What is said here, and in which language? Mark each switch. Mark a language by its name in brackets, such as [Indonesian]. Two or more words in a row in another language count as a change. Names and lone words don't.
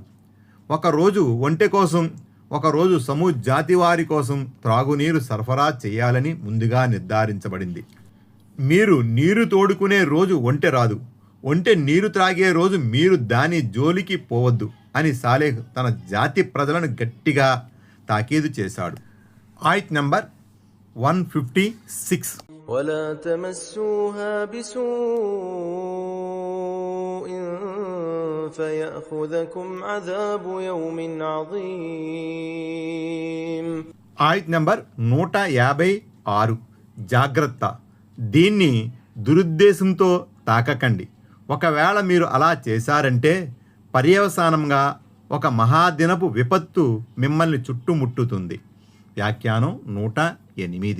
[Telugu] ఒకరోజు ఒంటె కోసం, ఒకరోజు సమూద్ జాతి వారి కోసం త్రాగునీరు సరఫరా చేయాలని ముందుగా నిర్ధారించబడింది. మీరు నీరు తోడుకునే రోజు ఒంటె రాదు, ఒంటె నీరు త్రాగే రోజు మీరు దాని జోలికి పోవద్దు అని సాలెహ్ తన జాతి ప్రజలను గట్టిగా తాకీదు చేశాడు. ఆయత్ నంబర్ 156. [Arabic] ولا تمسوها بسوء فيأخذكم عذاب يوم عظيم. [Telugu] ఆయత్ నంబర్ 156. జాగ్రత్త, దీన్ని దురుద్దేశంతో తాకకండి. ఒకవేళ మీరు అలా చేశారంటే పర్యవసానంగా ఒక మహాదినపు విపత్తు మిమ్మల్ని చుట్టుముట్టుతుంది. వ్యాఖ్యానం 108.